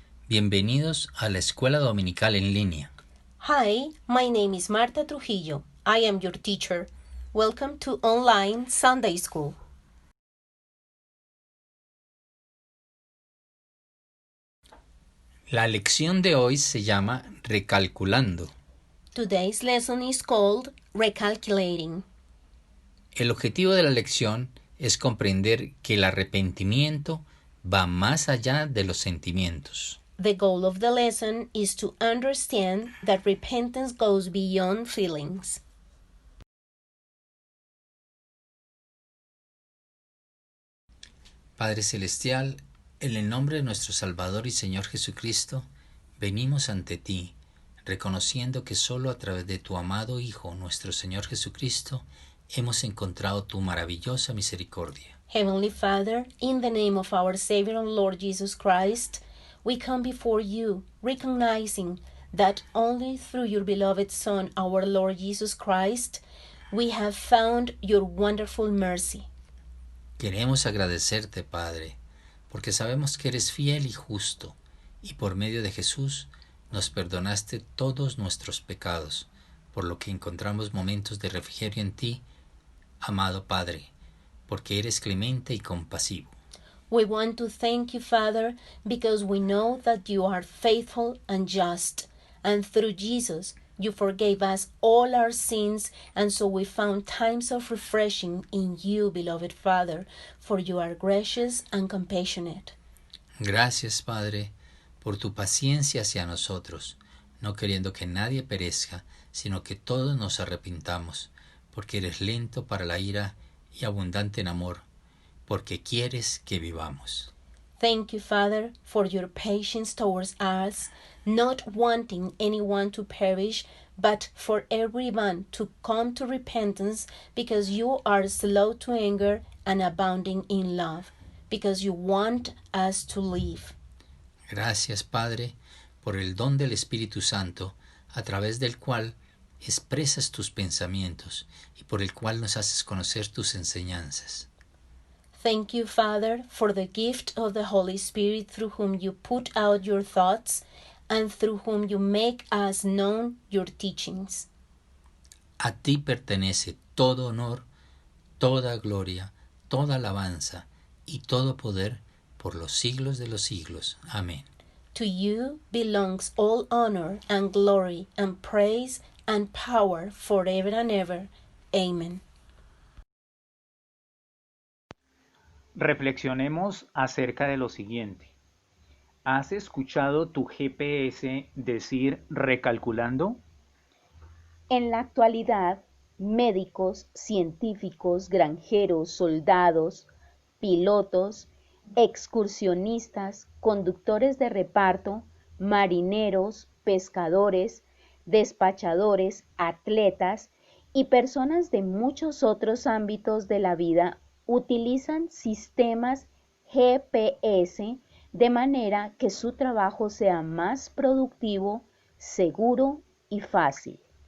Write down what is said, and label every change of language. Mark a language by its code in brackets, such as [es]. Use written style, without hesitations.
[es] Bienvenidos a la Escuela Dominical en línea. [en] Hi, my name is Marta Trujillo. I am your teacher. Welcome to Online Sunday School. [es] La lección de hoy se llama Recalculando. [en] Today's lesson is called Recalculating. [es] El objetivo de la lección es comprender que el arrepentimiento va más allá de los sentimientos. [en] The goal of the lesson is to understand that repentance goes beyond feelings. [es] Padre Celestial, en el nombre de nuestro Salvador y Señor Jesucristo, venimos ante ti, reconociendo que solo a través de tu amado Hijo, nuestro Señor Jesucristo, hemos encontrado tu maravillosa misericordia. [en] Heavenly Father, in the name of our Savior and Lord Jesus Christ, we come before you, recognizing that only through your beloved Son, our Lord Jesus Christ, we have found your wonderful mercy. [es] Queremos agradecerte, Padre, porque sabemos que eres fiel y justo, y por medio de Jesús nos perdonaste todos nuestros pecados, por lo que encontramos momentos de refrigerio en ti, amado Padre, porque eres clemente y compasivo. [en] We want to thank you, Father, because we know that you are faithful and just, and through Jesus you forgave us all our sins, and so we found times of refreshing in you, beloved Father, for you are gracious and compassionate. [es] Gracias, Padre, por tu paciencia hacia nosotros, no queriendo que nadie perezca, sino que todos nos arrepintamos, porque eres lento para la ira y abundante en amor, porque quieres que vivamos. [en] Thank you, Father, for your patience towards us, not wanting anyone to perish, but for everyone to come to repentance, because you are slow to anger and abounding in love, because you want us to live. [es] Gracias, Padre, por el don del Espíritu Santo, a través del cual expresas tus pensamientos y por el cual nos haces conocer tus enseñanzas. [en] Thank you, Father, for the gift of the Holy Spirit through whom you put out your thoughts and through whom you make us known your teachings. [es] A ti pertenece todo honor, toda gloria, toda alabanza y todo poder por los siglos de los siglos. Amén. [en] To you belongs all honor and glory and praise and power forever and ever. Amen. [es] Reflexionemos acerca de lo siguiente. ¿Has escuchado tu GPS decir recalculando? En la actualidad, médicos, científicos, granjeros, soldados, pilotos, excursionistas, conductores de reparto, marineros, pescadores, despachadores, atletas y personas de muchos otros ámbitos de la vida utilizan sistemas GPS de manera que su trabajo sea más productivo, seguro y fácil.